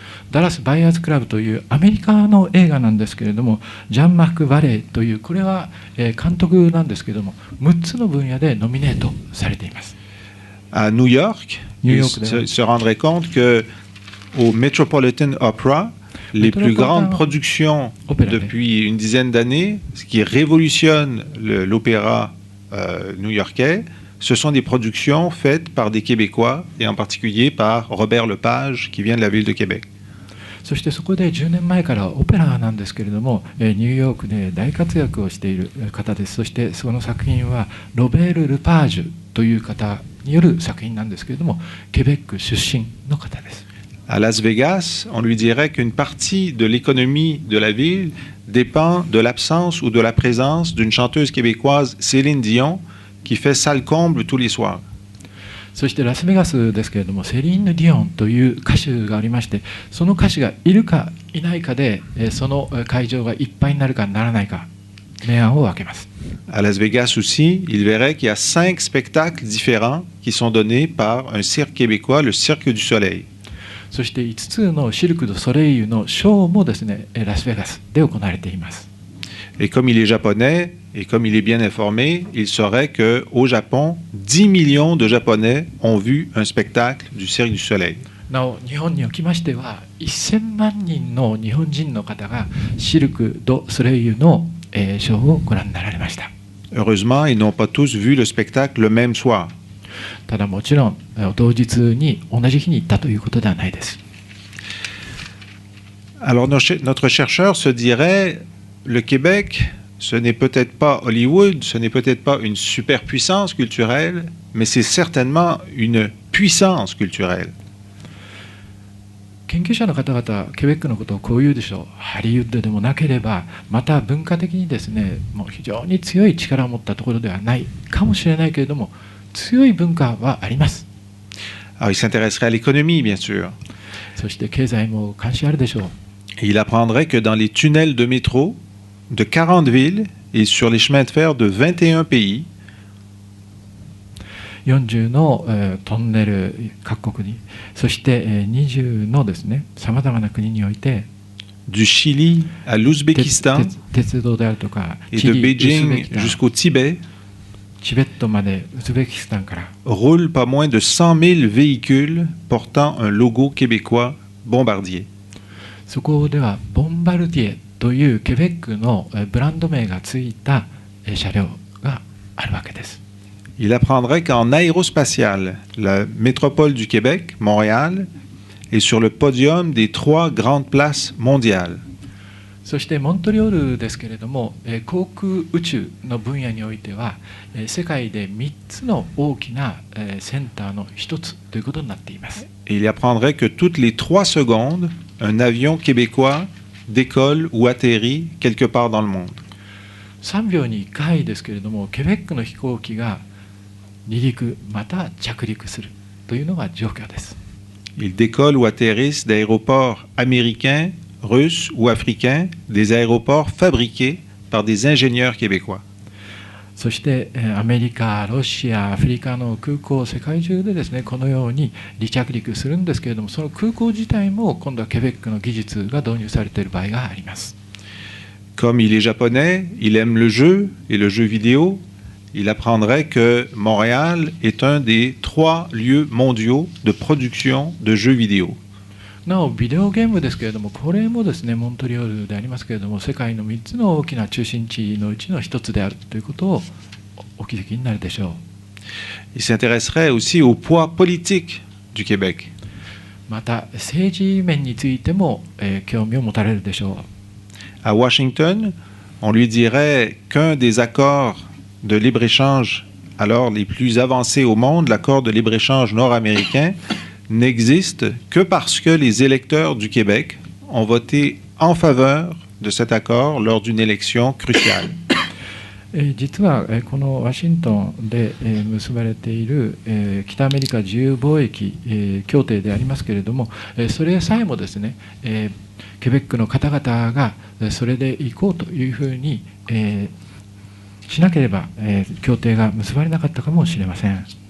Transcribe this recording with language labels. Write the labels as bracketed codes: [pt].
[ja] ダラス・バイヤーズ・クラブというアメリカの映画なんですけれども、ジャン・マック・バレーという、これは監督なんですけれども、6つの分野でノミネートされています。 [fr] À New York, il se rendrait compte qu'au Metropolitan Opera, les plus grandes productions depuis une dizaine d'années, ce qui révolutionne l'opéra new-yorkais, ce sont des productions faites par des Québécois, et en particulier par Robert Lepage, qui vient de la ville de Québec. [ja] そしてそこで10年前からオペラなんですけれども、ニューヨークで大活躍をしている方です。そしてその作品はロベール・ルパージュという方による作品なんですけれども、ケベック出身の方です。 [fr] À Las Vegas, on lui dirait qu'une partie de l'économie de la ville dépend de l'absence ou de la présence d'une chanteuse québécoise, Céline Dion, qui fait salle comble tous les soirs. [ja] そしてラスベガスですけれども、セリーヌ・ディオンという歌手がありまして、その歌手がいるかいないかで、その会場がいっぱいになるかならないか、明暗を分けます。 [fr] À Las Vegas aussi, il verrait qu'il y a 5 spectacles différents qui sont donnés par un cirque québécois, le Cirque du Soleil. [ja] そして5つのシルク・ドゥ・ソレイユのショーもですね、ラスベガスで行われています。 [fr] Et comme il est japonais, et comme il est bien informé, il saurait qu'au Japon, 10 millions de Japonais ont vu un spectacle du Cirque du Soleil. [ja] なお、日本におきましては、1000万人の日本人の方がシルク・ド・ソレイユのショーをご覧になられました。 [fr] Heureusement, ils n'ont pas tous vu le spectacle le même soir. [ja] ただもちろん、同日に同じ日に行ったということではないです。 [fr] Alors notre chercheur se dirait, le Québec, ce n'est peut-être pas Hollywood, ce n'est peut-être pas une superpuissance culturelle, mais c'est certainement une puissance culturelle. [ja] 研究者の方々、ケベックのことをこう言うでしょう。ハリウッドでもなければ、また文化的にですね、もう非常に強い力を持ったところではないかもしれないけれども、強い文化はあります。 [fr] Alors il s'intéresserait à l'économie, bien sûr. [ja] そして経済も関心あるでしょう。 [fr] Et il apprendrait que dans les tunnels de métro de 40 villes et sur les chemins de fer de 21 pays, [ja] 40の、トンネル各国に、そして、20のですね、さまざまな国において、 [fr] du Chili à l'Ouzbékistan [ja] 鉄道であるとか、 [fr] et [ja] チ [fr] de [ja] リ、ウズベ [fr] Beijing [ja] キスタン [fr] jusqu'au Tibet [ja] チベットまでウズベキスタンから、 [fr] roulent pas moins de 100 000 véhicules portant un logo québécois Bombardier. [ja] そこではボンバルディエというケベックのブランド名がついた車両があるわけです。 [fr] Il apprendrait qu'en aérospatiale, la métropole du Québec, Montréal, est sur le podium des 3 grandes places mondiales. [ja] そしてモントリオールですけれども、航空宇宙の分野においては世界で3つの大きなセンターの1つということになっています。 [fr] Et il apprendrait que toutes les 3 secondes, un avion québécois décolle ou atterrit quelque part dans le monde. [ja] 3秒に1回ですけれども、ケベックの飛行機が離陸また着陸するというのが状況です。 [fr] Ils décollent ou atterrissent d'aéroports américains, russes ou africains, des aéroports fabriqués par des ingénieurs québécois. [ja] そしてアメリカ、ロシア、アフリカの空港、世界中でですね、このように離着陸するんですけれども、その空港自体も今度はケベックの技術が導入されている場合があります。 [fr] Comme il est japonais, il aime le jeu et le jeu vidéo. Il apprendrait que Montréal est un des 3 lieux mondiaux de production de jeux vidéo. [ja] なおビデオゲームですけれども、これもですね、モントリオールでありますけれども、世界の3つの大きな中心地のうちの1つであるということをお気づきになるでしょう。 [fr] Il s'intéresserait aussi au poids politique du Québec. [ja] また政治面についても、興味を持たれるでしょう。 [fr] À Washington, on lui dirait qu'un des accords de libre-échange alors les plus avancés au monde, l'accord de libre-échange nord-américain, n'existe que parce que les électeurs du Québec ont voté en faveur de cet accord lors d'une élection cruciale. [ja] 実はこのワシントンで結ばれている北アメリカ自由貿易協定でありますけれども、それさえもですね、ケベックの方々がそれで行こうというふうにしなければ協定が結ばれなかったかもしれません。